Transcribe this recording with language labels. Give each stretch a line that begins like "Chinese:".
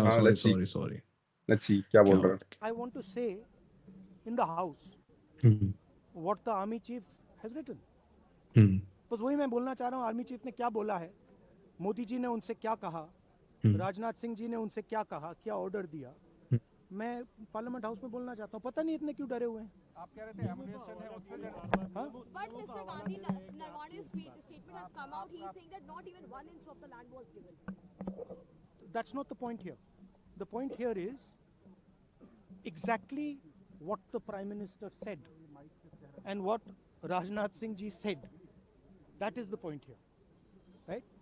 English: हाँ, let's see. Sorry let's see
Hindi: क्या बोल रहा है.
English: I want to say in the house what the army chief has written.
Hindi: बस वही मैं बोलना चाह रहा हूँ, आर्मी चीफ ने क्या बोला है, मोदी जी ने उनसे क्या कहा, राजनाथ सिंह जी ने उनसे क्या कहा, क्या ऑर्डर दिया, मैं पार्लियामेंट हाउस में बोलना चाहता हूँ। पता नहीं इतने क्यों डरे हुए हैं। आप कह रहे थे एमुनेशन है उससे हाँ?
English: But Mr. Gandhi, Narwane's statement has come out. He's saying that not even 1 inch of the land was given. That's not the point here. The point here is exactly what the Prime Minister said and what Rajnath Singh ji said. That is the point here. Right?